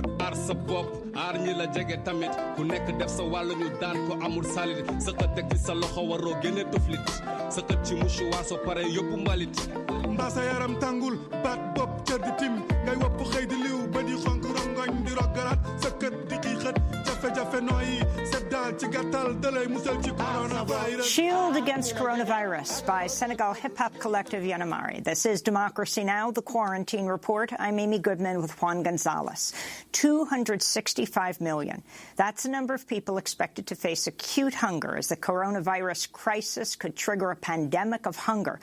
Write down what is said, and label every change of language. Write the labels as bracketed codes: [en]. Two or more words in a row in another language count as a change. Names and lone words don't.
[wo] ar sa bopp ar ñi la jege tamit ku nekk def sa wàllu ñu daan ko amul salit sa ko tek ci sa loxo waroo génne tuflit sa ko ci mouchoir so pare yóbbu mbalit sa yaram tangul bat bopp cër di tim ngay wopp xëy di liw ba di xonk rongoñ di roggaraat sa kët di xiixat jafe-jafe nooyi set daal ci gàttal dalay musal ci coronavirus. [en] Shield Against Coronavirus by Senegal hip-hop collective Yanamari. This is Democracy Now!, the Quarantine Report. I'm Amy Goodman with Juan Gonzalez. 265 million. That's the number of people expected to face acute hunger as the coronavirus crisis could trigger a pandemic of hunger.